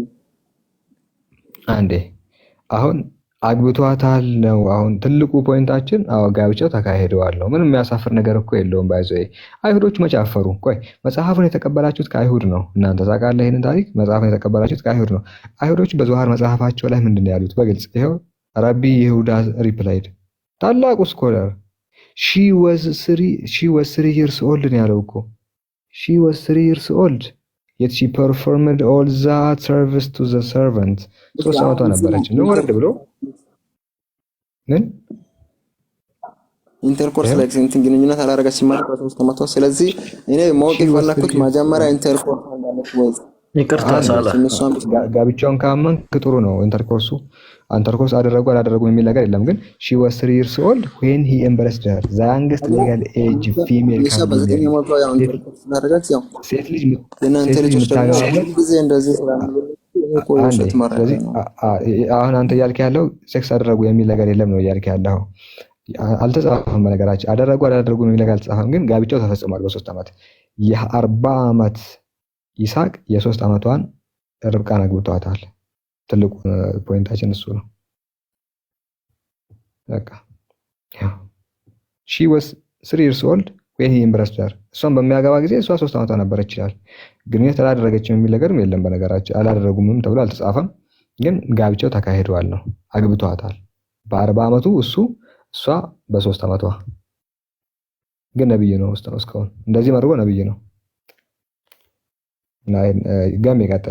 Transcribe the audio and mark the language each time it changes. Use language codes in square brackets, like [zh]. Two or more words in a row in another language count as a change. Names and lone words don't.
[am] አንዴ። አሁን አግብቷታል ነው አሁን ትልቁ ፖይንታችን። ጋብቻው ተካሂደዋል ነው። ምንም የሚያሳፍር ነገር እኮ የለውም። ባይዘይ አይሁዶች መቼ አፈሩ? ቆይ መጽሐፉን የተቀበላችሁት ከአይሁድ ነው። እናንተ ታውቃለህ ይሄንን ታሪክ። መጽሐፉን የተቀበላችሁት ከአይሁድ ነው። አይሁዶች በዘዋር መጽሐፋቸው ላይ ምንድን ነው ያሉት? በግልጽ ይኸው ረቢ ይሁዳ ሪፕላይድ፣ ታላቁ ስኮለር [en] she was 3 years old [am] ነው ያለው እኮ [en] she was 3 years old yet she performed all that service to the servant። [am] 3 ዓመቷ ነበረች ነው ወርድ ብሎ ምን ኢንተርኮርስ ላይ እንትን ግንኙነት አላረጋችም ማለት በ3 ዓመቷ። ስለዚህ እኔ ማወቅ የፈለኩት መጀመሪያ ኢንተርኮርስ እንዳለች ወይ ይቅርታ ሳላ ጋብቻውን ካመንክ ጥሩ ነው። ኢንተርኮርስ አደረጉ አላደረጉ የሚል ነገር የለም። ግን [en] she was 3 years old when he embraced her, the youngest legal age female can be married። [am] ሴት ልጅ አሁን አንተ እያልክ ያለው ሴክስ አደረጉ የሚል ነገር የለም ነው እያልክ ያለው። አልተጻፈም። በነገራችን አደረጉ አላደረጉ የሚል ነገር አልተጻፈም። ግን ጋብቻው ተፈጽሟል በ3 ዓመት። የ40 ዓመት ይስሐቅ የ3 ዓመቷን ርብቃን አግብቷታል። ትልቁ ፖይንታችን እሱ ነው። በቃ [en] she was 3 years old when he embraced her። [am] እሷን በሚያገባ ጊዜ እሷ 3 ዓመቷ ነበረች ይላል። ግንኙነት አላደረገችም የሚል ነገርም የለም። በነገራችን አላደረጉምም ተብሎ አልተጻፈም። ግን ጋብቻው ተካሂደዋል ነው። አግብቷታል በ40 ዓመቱ እሷ በ3 ዓመቷ። ግን ነብይ ነው እስካሁን እንደዚህ መርጎ ነብይ ነው። ጋም ይቀጥል።